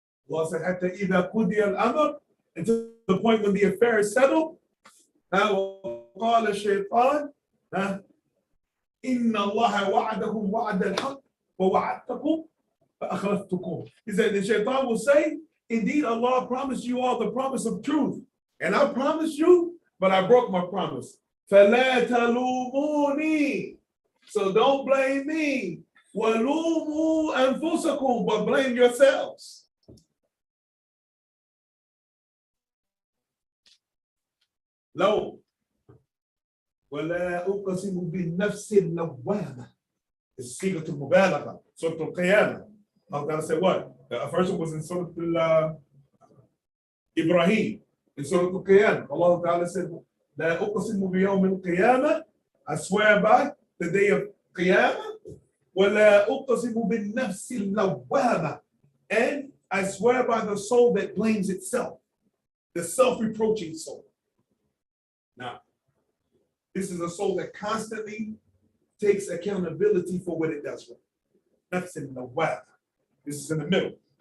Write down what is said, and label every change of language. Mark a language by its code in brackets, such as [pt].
[en] Allah said, [ar] حتى إذا قضي الأمر, [en] until the point when the affair is settled, [ar] قال الشيطان إن الله وعدهم وعد الحق ووعدتكم فأخلفتكم. [en] He said, the shaitan will say, indeed Allah promised you all the promise of truth, and I promised you, but I broke my promise. [ar] فلا تلوموني, [en] so don't blame me. [ar] وَلُومُوا أنفسكم, [en] but blame yourselves. [ar] لو ولا أقسم بالنفس اللوامة. [en] It's [ar] صيغة المبالغة. سورة القيامة. [en] I'm gonna say what? The first one was in Surah Ibrahim. In Surah Al-Qiyamah, Allah Ta'ala said, [ar] لا أقسم بيوم القيامة. [en] I swear by the day of Qiyamah. [ar] ولا أقسم بالنفس اللوامة. [en] And I swear by the soul that blames itself, the self-reproaching soul. Now, this is a soul that constantly takes accountability for what it does wrong. Nafs al-lawwama. This is in the middle.